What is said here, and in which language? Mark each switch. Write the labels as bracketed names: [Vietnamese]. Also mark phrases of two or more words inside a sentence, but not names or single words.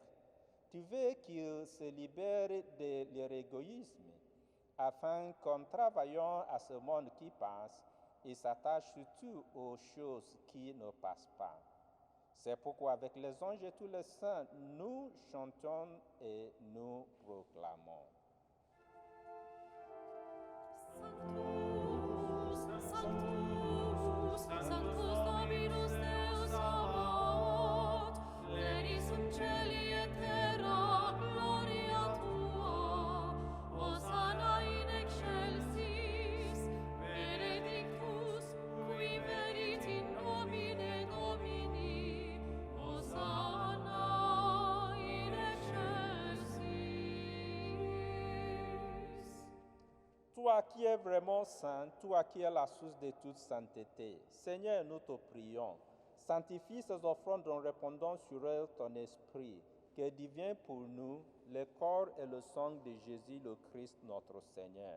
[French] Tu veux qu'ils se libèrent de leur égoïsme, afin qu'en travaillant à ce monde qui passe, ils s'attachent surtout aux choses qui ne passent pas. C'est pourquoi avec les anges et tous les saints, nous chantons et nous proclamons. [Latin] Sanctus, Sanctus Dominus Deus Sabaoth, pleni sub cieli et terra gloria tua. Hosanna in excelsis, benedictus qui venit in nomine Domini. Hosanna in excelsis. [French] Toi qui es vraiment saint, toi qui es la source de toute sainteté, Seigneur, nous te prions, sanctifie ces offrandes en répandant sur elles ton esprit, que devient pour nous le corps et le sang de Jésus le Christ notre Seigneur.